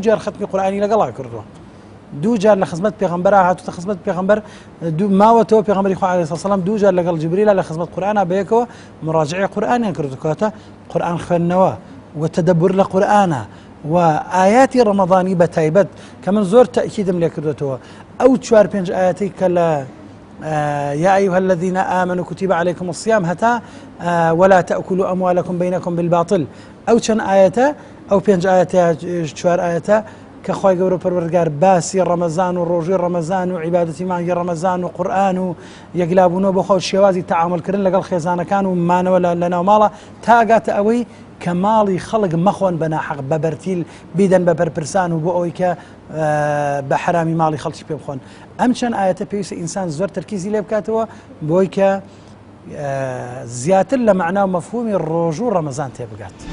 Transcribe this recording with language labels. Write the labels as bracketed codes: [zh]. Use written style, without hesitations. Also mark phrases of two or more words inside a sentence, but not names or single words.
[ckb] جار ختمی قورئانی لەگەڵا کردووە 2 جار لە خزمەت پێغەمبەرا هاتوتە خزمەت پێغەمبەر ماوەتەوە پێغەمبەری خوا [ar] عەلەیهی سڵاو وسەلام [ckb] 2 جار لەگەڵ جوبریل لە خزمەت قورئانە بەیەکەوە مراجعەی قورئانیان کردو کەواتە قورئان خوێندنەوە و تەدەبور لە قورئانە و ئاياتی ڕەمەضانی بە تایبەت کە من زۆر تەئکیدم لێ کردوێتەوە ئەو 4-5 ئاياتی کە لە [ar] يا أيها الذين آمنوا كتب عليكم الصيام هتا ولا تأكلوا أموالكم بينكم بالباطل [ckb] أو چەند ئايەتە ئەو 5 ئايەتە 4 ئايەتە کە خۆی گەورە پەروەردگار باسی ڕەمەزان و ڕۆژی ڕەمەزان و عیبادەتی مانگی ڕەمەزان و قورئان و یەکلابوونەوە بە خۆ شێوازی تەعاملکردن لەگەڵ خێزانەکان و مانەوە لە ناوماڵە تا گاتە ئەوەی کە ماڵی خەڵک مەخۆن بە ناحەق بە بەرتیل بیدەن بە بەرپرسان و بۆ ئەوەی کە بە حرامی ماڵی خەڵکی پێ بخۆن ئەم چەند ئاەتە پێویستە ئینسان زۆر تەرکیزی لێ بکاتەوە بۆی کە زیاتر لە مەعنا و مەفهومی ڕۆژ و ڕەمەزان تێبگات.